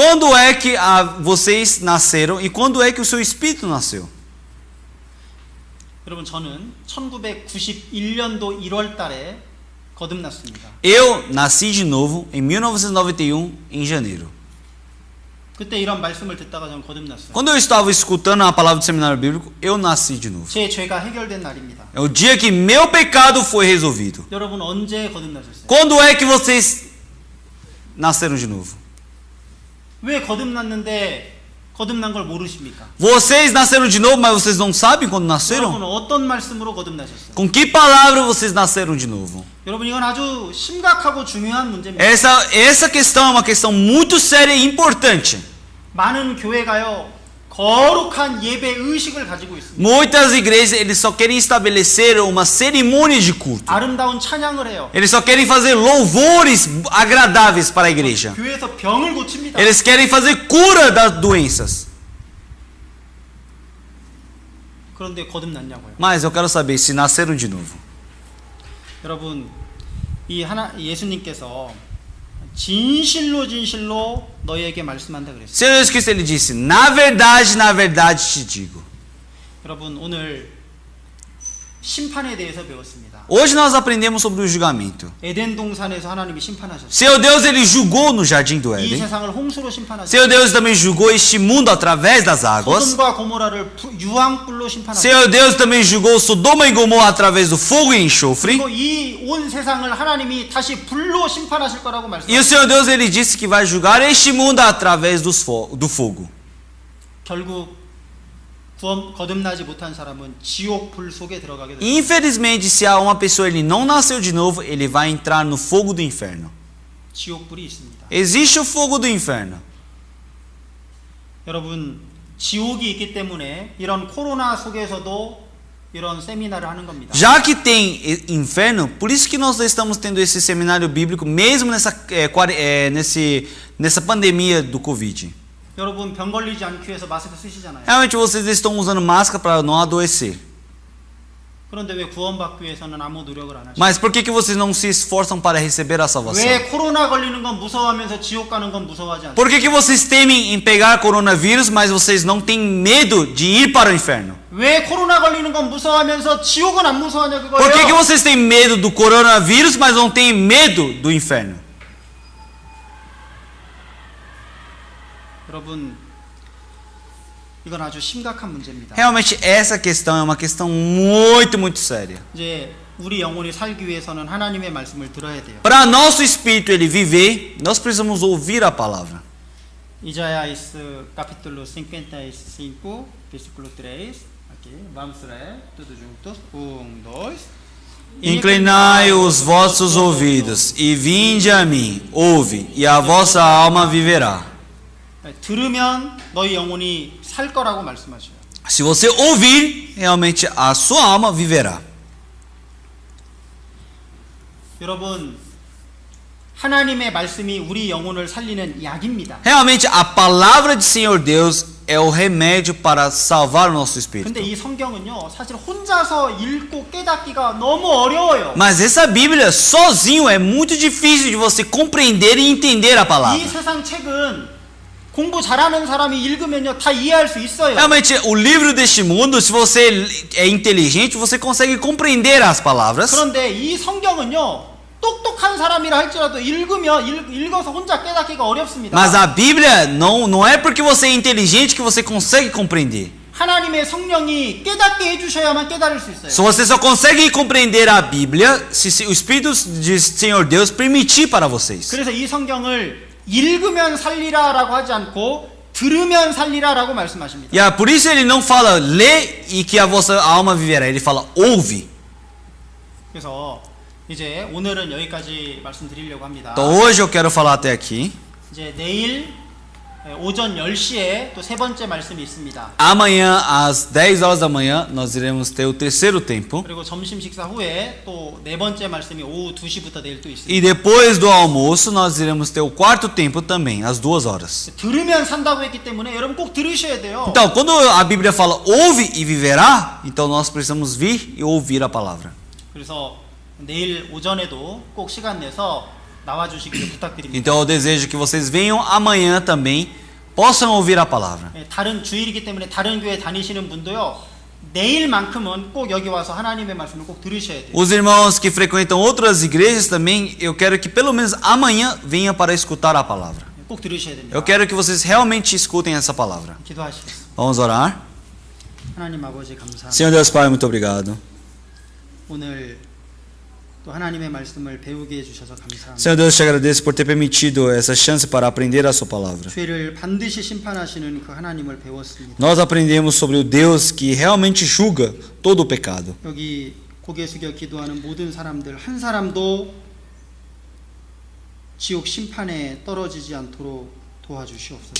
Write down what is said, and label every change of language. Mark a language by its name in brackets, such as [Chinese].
[Portuguese] Quando é que vocês nasceram e quando é que o seu espírito nasceu? [Korean] 여러분 저는 1991년도 1월 달에 거듭났습니다. [Portuguese] Eu nasci de novo em 1991 em janeiro. [Korean] 그때 이런 말씀을 듣다가 저는 거듭났어요. [Portuguese] Quando eu estava escutando a palavra do seminário bíblico, eu nasci de novo. [Korean] 제 죄가 해결된 날입니다. [Portuguese] É o dia que meu pecado foi resolvido. [Korean] 여러분 언제 거듭나셨어요? [Portuguese] Quando é que vocês nasceram de novo? [Korean] 왜 거듭났는데 거듭난 걸 모르십니까? [Portuguese] Vocês nasceram de novo, mas vocês não sabem quando [Korean] 여러분 [Portuguese] nasceram? [Korean] 어떤 말씀으로 거듭나셨어요? [Portuguese] Com que palavra vocês nasceram de novo? [Korean] 여러분 이건 아주 심각하고 중요한 문제입니다. [Portuguese] Essa questão é uma questão muito séria e importante. [Korean] 많은 교회가요 거룩한 예배 의식을 가지고 있습니다. [Portuguese] Muitas igrejas eles só querem estabelecer uma cerimônia de culto. [Korean] 아름다운 찬양을 해요. [Portuguese] Eles só querem fazer louvores agradáveis para a igreja. [Korean] 교회에서 병을 고칩니다. [Portuguese] Eles querem fazer cura das doenças. [Korean] 그런데 거듭났냐고요? [Portuguese] Mas eu quero saber se nasceram de novo. [Korean] 여러분 예수님께서 진실로 너희에게 말씀한다 그랬어요. [Portuguese] Senhor Jesus Cristo ele disse: na verdade te digo. [Korean] 여러분 오늘 심판에 대해서 배웠습니다. [Portuguese] Hoje nós aprendemos sobre o julgamento. [Korean] 에덴 동산에서 하나님이 심판하셨어요. [Portuguese] Seu Deus ele julgou no jardim do [Korean] 이 [Portuguese] Éden. [Korean] 세상을 홍수로 심판하셨어요. [Portuguese] Seu Deus também julgou este mundo através das águas. [Korean] 소돔과 고모라를 유황불로 심판하셨어요. [Portuguese] Seu Deus também julgou Sodoma e Gomorra através do fogo e enxofre. [Korean] 그리고 이 온 세상을 하나님이 다시 불로 심판하실 거라고 [Portuguese] E o [Korean] 말씀하셨어요. [Portuguese] Senhor Deus ele disse que vai julgar este mundo através do fogo. [Korean] 결국 거듭나지 못한 사람은 지옥 불 속에 들어가게 됩니다. [Portuguese] Infelizmente, se há uma pessoa ele não nasceu de novo, ele vai entrar no fogo do inferno. [Korean] 지옥 불이 있습니다. [Portuguese] Existe o fogo do inferno. [Korean] 여러분 지옥이 있기 때문에 이런 코로나 속에서도 이런 세미나를 하는 겁니다. [Portuguese] Já que tem inferno, por isso que nós estamos tendo esse seminário bíblico mesmo nessa pandemia do Covid. [Korean] 여러분 병 걸리지 않기 위해서 마스크 쓰시잖아요. [Portuguese] Realmente vocês estão usando máscara para não adoecer. [Korean] 그런데 왜 구원받기 위해서는 아무 노력을 안 하시죠? [Portuguese] Mas por que vocês não se esforçam para receber a salvação? [Korean] 왜 코로나 걸리는 건 무서워하면서 지옥 가는 건 무서워하지 않아요? [Portuguese] Por que vocês temem em pegar coronavírus, mas vocês não têm medo de ir para o inferno? [Korean] 왜 코로나 걸리는 건 무서워하면서 지옥은 안 무서워하냐 그거예요? [Portuguese] Por que vocês têm medo do coronavírus, mas não têm medo do inferno? [Korean] 여러분 이건 아주 심각한 문제입니다. [Portuguese] Realmente essa questão é uma questão muito séria. [Korean] 이제 우리 영혼이 살기 위해서는 하나님의 말씀을 들어야 돼요. [Portuguese] Para nosso espírito ele viver, nós precisamos ouvir a palavra. Isaías capítulo 55, versículo 3. Aqui, vamos ler todos juntos. 1, 2. Inclinai os vossos ouvidos e vinde a mim, ouve, e a vossa alma viverá. [Korean] 들으면 너희 영혼이 살 거라고 말씀하셔요. [Portuguese] Se você ouvir, realmente a sua alma viverá. [Korean] 여러분, 하나님의 말씀이 우리 영혼을 살리는 약입니다. [Portuguese] Realmente a palavra de Senhor Deus é o remédio para salvar o nosso espírito. [Korean] 근데 이 성경은요, 사실 혼자서 읽고 깨닫기가 너무 어려워요. [Portuguese] Mas essa Bíblia sozinho é muito difícil de você compreender e entender a [Korean] 이 [Portuguese] palavra. [Korean] 세상 책은 공부 잘하는 사람이 읽으면요 다 이해할 수 있어요. [Portuguese] Realmente o livro deste mundo, se você é inteligente, você consegue compreender as palavras. [Korean] 그런데 이 성경은요 똑똑한 사람이라 할지라도 읽으면 읽어서 혼자 깨닫기가 어렵습니다. [Portuguese] Mas a Bíblia não é porque você é inteligente que você consegue compreender. [Korean] 하나님의 성령이 깨닫게 해주셔야만 깨달을 수 있어요. [Portuguese] Se você só consegue compreender a Bíblia se o Espírito de Senhor Deus permitir para vocês. [Korean] 그래서 이 성경을 읽으면 살리라라고 하지 않고 들으면 살리라라고 말씀하십니다. [Portuguese] E por isso ele não fala lê e que a vossa alma viverá. Ele fala ouve. [Korean] 그래서 이제 오늘은 여기까지 말씀드리려고 합니다. [Portuguese] Então hoje eu quero falar até aqui. [Korean] 이제 내일 오전 10시에 또 세 번째 말씀이 있습니다. [Portuguese] Amanhã às 10 horas da manhã nós iremos ter o terceiro tempo. [Korean] 그리고 점심 식사 후에 또 네 번째 말씀이 오후 2시부터 내일 또 있습니다. [Portuguese] E depois do almoço nós iremos ter o quarto tempo também, às 2 horas. [Korean] 들으면 산다고 했기 때문에 여러분 꼭 들으셔야 돼요. [Portuguese] Então, quando a Bíblia fala ouve e viverá, então nós precisamos vir e ouvir a palavra. [Korean] 그래서 내일 오전에도 꼭 시간 내서 나와 주시기를 부탁드립니다. [Portuguese] Então eu desejo que vocês venham amanhã também, possam ouvir a palavra. [Korean] 다른 주일이기 때문에 다른 교회 다니시는 분도요. 내일만큼은 꼭 여기 와서 하나님의 말씀을 꼭 들으셔야 돼요. [Portuguese] Os irmãos que frequentam outras igrejas também, eu quero que pelo menos amanhã venham para escutar a palavra. [Korean] 꼭 들으셔야 됩니다. [Portuguese] Eu quero que vocês realmente escutem essa palavra. [Korean] 기도하시겠습니다. [Portuguese] Vamos orar? [Korean] 하나님 아버지 감사합니다. [Portuguese] Senhor Deus Pai, muito obrigado. [Korean] 오늘 또 하나님의 말씀을 배우게 해주셔서 감사합니다. [Portuguese] Senhor Deus, te agradeço por ter permitido essa chance para aprender a sua palavra. [Korean] 죄를 반드시 심판하시는 그 하나님을 배웠습니다. [Portuguese] Nós aprendemos sobre o Deus que realmente julga todo o pecado. [Korean] 여기 고개 숙여 기도하는 모든 사람들 한 사람도 지옥 심판에 떨어지지 않도록 도와주시옵소서.